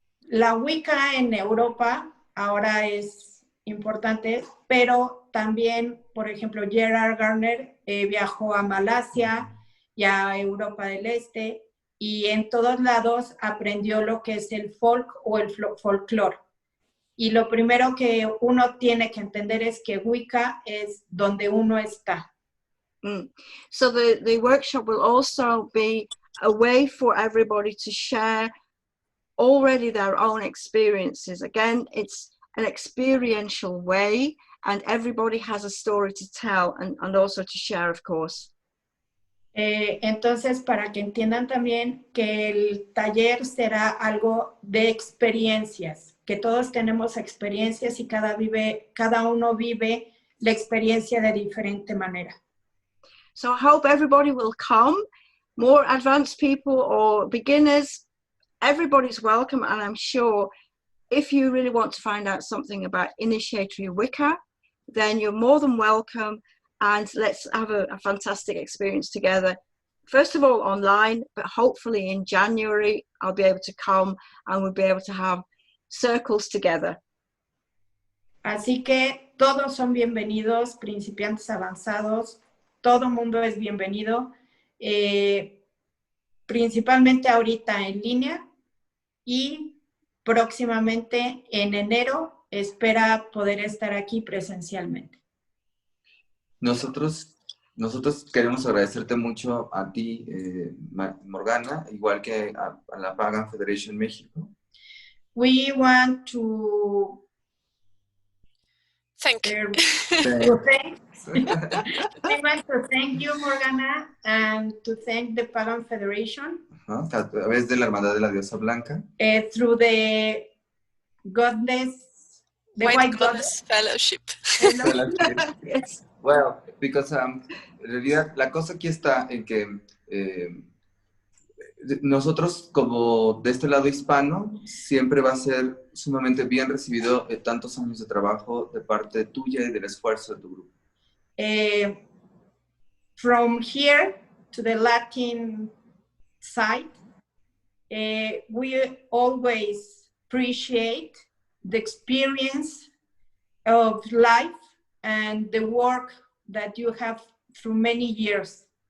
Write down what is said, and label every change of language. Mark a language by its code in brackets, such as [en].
[es] La Wicca en Europa ahora es importante, pero también, por ejemplo, Gerald Gardner viajó a Malasia y a Europa del Este y en todos lados aprendió lo que es el folk o el folclore. Y lo primero que uno tiene que entender es que Wicca es donde uno está. [en] So the workshop will also be a way for everybody to share already their own experiences. Again, it's an experiential way and everybody has a story to tell and also to share, of course. [es] Entonces, para que entiendan también que el taller será algo de experiencias, que todos tenemos experiencias y cada uno vive la experiencia de diferente manera. [en] So I hope everybody will come, more advanced people or beginners, everybody's welcome, and I'm sure if you really want to find out something about initiatory Wicca, then you're more than welcome. And let's have a fantastic experience together. First of all, online, but hopefully in January, I'll be able to come and we'll be able to have circles together. [es] Así que todos son bienvenidos, principiantes avanzados, todo mundo es bienvenido, principalmente ahorita en línea y próximamente en enero espera poder estar aquí presencialmente. Nosotros queremos agradecerte mucho a ti, Morgana, igual que a la [en] Pagan Federation México. We want to Thank you. We want to thank you, Morgana, and to thank the Pagan Federation. [es] A través de la Hermandad de la Diosa Blanca. [en] Through the Goddess, the White Goddess Fellowship. Yes. [es] Well, because en realidad la cosa aquí está en que nosotros como de este lado hispano siempre va a ser sumamente bien recibido tantos años de trabajo de parte tuya y del esfuerzo de tu grupo. [en] From here to the Latin side, we always appreciate the experience of life and the work that you have through many years.